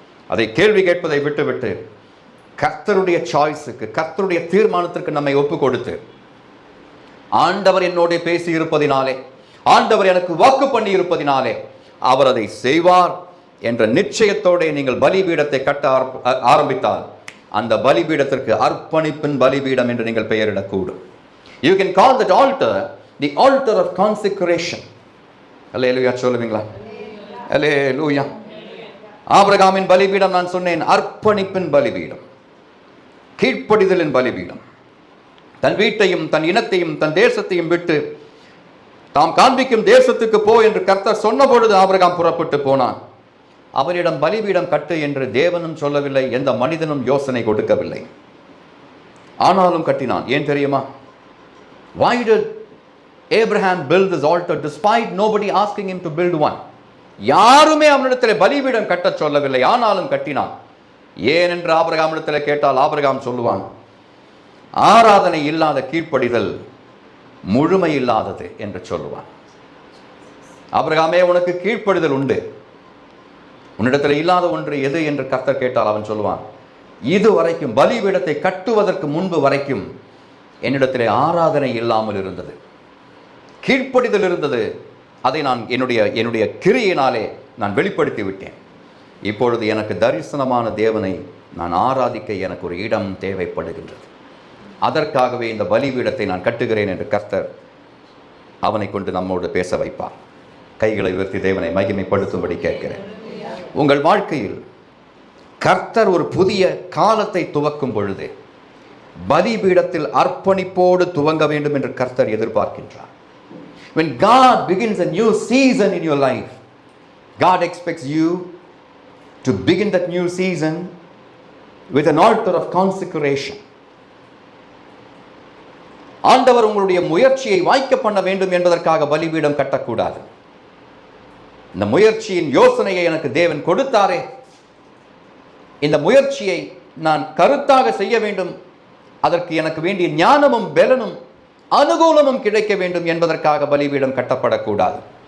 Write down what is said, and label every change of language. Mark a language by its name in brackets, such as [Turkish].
[Tamil] அதை கேள்வி கேட்பதை விட்டுவிட்டு கர்த்தருடைய சாய்ஸுக்கு, கர்த்தருடைய தீர்மானத்திற்கு நம்மை ஒப்பு கொடுத்து, ஆண்டவர் என்னோட பேசி இருப்பதினாலே, ஆண்டவர் எனக்கு வாக்கு பண்ணி இருப்பதினாலே அவர் அதை செய்வார் என்ற நிச்சயத்தோடு நீங்கள் பலிபீடத்தை கட்ட ஆரம்பித்தால் அந்த பலிபீடத்திற்கு அர்ப்பணிப்பின் பலிபீடம் என்று நீங்கள் பெயரிடக்கூடும். [English] You can call that altar the altar of consecration. [Tamil] அல்லேலூயா சொல்லுவீங்களா? அல்லேலூயா. ஆபிரகாமின் பலிபீடம் நான் சொன்னேன், அர்ப்பணிப்பின் பலிபீடம், கீழ்ப்படிதலின் பலிபீடம். தன் வீட்டையும் தன் இனத்தையும் தன் தேசத்தையும் விட்டு தாம் காண்பிக்கும் தேசத்துக்கு போ என்று கர்த்தர் சொன்ன பொழுது ஆபிரகாம் புறப்பட்டு போனான். அவரிடம் பலிபீடம் கட்டு என்று தேவனும் சொல்லவில்லை, எந்த மனிதனும் யோசனை கொடுக்கவில்லை. ஆனாலும் கட்டினான். ஏன் தெரியுமா? [English] Why did Abraham build this altar despite nobody asking him to build one? [Tamil] யாருமே அவனிடத்தில் பலிபீடம் கட்ட சொல்லவில்லை, ஆனாலும் கட்டினான். ஏன் என்று ஆபிரகாமிடத்தில் கேட்டால் ஆபிரகாம் சொல்லுவான், ஆராதனை இல்லாத கீழ்ப்படிதல் முழுமை இல்லாதது என்று சொல்லுவான். ஆபிரகாமே, உனக்கு கீழ்ப்படிதல் உண்டு, உன்னிடத்தில் இல்லாத ஒன்று எது என்று கர்த்தர் கேட்டால் அவன் சொல்லுவான், இதுவரைக்கும் பலிபீடத்தை கட்டுவதற்கு முன்பு வரைக்கும் என்னிடத்திலே ஆராதனை இல்லாமல் இருந்தது, கீழ்ப்படிதல் இருந்தது. அதை நான் என்னுடைய கிரியையினாலே நான் வெளிப்படுத்தி விட்டேன். இப்பொழுது எனக்கு தரிசனமான தேவனை நான் ஆராதிக்க எனக்கு ஒரு இடம் தேவைப்படுகின்றது. அதற்காகவே இந்த பலிபீடத்தை நான் கட்டுகிறேன் என்று கர்த்தர் அவனை கொண்டு நம்மோடு பேச வைப்பார். கைகளை உயர்த்தி தேவனை மகிமைப்படுத்தும்படி கேட்கிறேன். உங்கள் வாழ்க்கையில் கர்த்தர் ஒரு புதிய காலத்தை துவக்கும் பொழுது பலிபீடத்தில் அர்ப்பணிப்போடு துவங்க வேண்டும் என்று கர்த்தர் எதிர்பார்க்கின்றார். [English] When God begins a new season in your life, God expects you to begin that new season with an altar of consecration. [Tamil] ஆண்டவர் உங்களுடைய முயற்சியை வாய்க்க பண்ண வேண்டும் என்பதற்காக பலிபீடம் கட்டக்கூடாது. இந்த முயற்சியின் யோசனையை எனக்கு தேவன் கொடுத்தாரே, இந்த முயற்சியை நான் கருத்தாக செய்ய வேண்டும், அதற்கு எனக்கு வேண்டிய ஞானமும் பலனும் அனுகூலமும் கிடைக்க வேண்டும் என்பதற்காக பலிபீடம் கட்டப்படக்கூடாது.